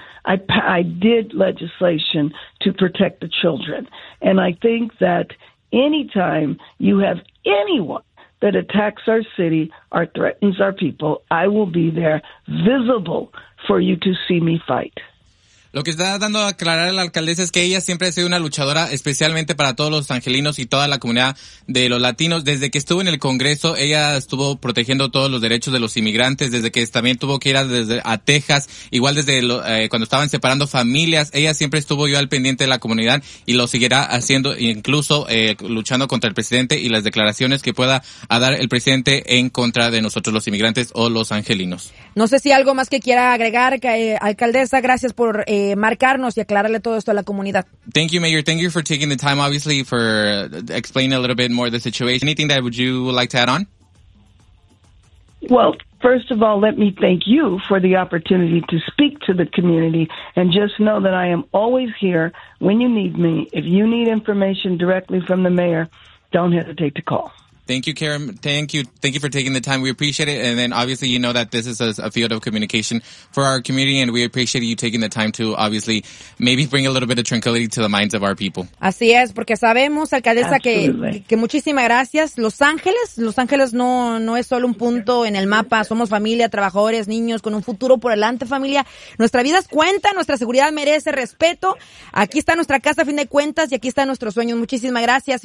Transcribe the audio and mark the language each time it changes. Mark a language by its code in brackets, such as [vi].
[en] I did legislation to protect the children. And I think that anytime you have anyone that attacks our city or threatens our people, I will be there visible for you to see me fight. [es] Lo que está dando a aclarar la alcaldesa es que ella siempre ha sido una luchadora, especialmente para todos los angelinos y toda la comunidad de los latinos. Desde que estuvo en el Congreso, ella estuvo protegiendo todos los derechos de los inmigrantes, desde que también tuvo que ir a Texas, igual desde cuando estaban separando familias. Ella siempre estuvo yo al pendiente de la comunidad y lo seguirá haciendo, incluso luchando contra el presidente y las declaraciones que pueda dar el presidente en contra de nosotros los inmigrantes o los angelinos. No sé si algo más que quiera agregar, alcaldesa, gracias por marcarnos y aclararle todo esto a la comunidad. [en] Thank you, Mayor. Thank you for taking the time, obviously, for explaining a little bit more of the situation. Anything that would like to add on? Well, first of all, let me thank you for the opportunity to speak to the community, and just know that I am always here when you need me. If you need information directly from the mayor, don't hesitate to call. Thank you, Karen. Thank you. Thank you for taking the time. We appreciate it. And then obviously, you know that this is a field of communication for our community, and we appreciate you taking the time to obviously maybe bring a little bit of tranquility to the minds of our people. [es] Así es, porque sabemos, alcaldesa, que muchísimas gracias. Los Ángeles no es solo un punto en el mapa. Somos familia, trabajadores, niños con un futuro por delante, familia. Nuestra vida cuenta, nuestra seguridad merece respeto. Aquí está nuestra casa a fin de cuentas y aquí están nuestros sueños. Muchísimas gracias.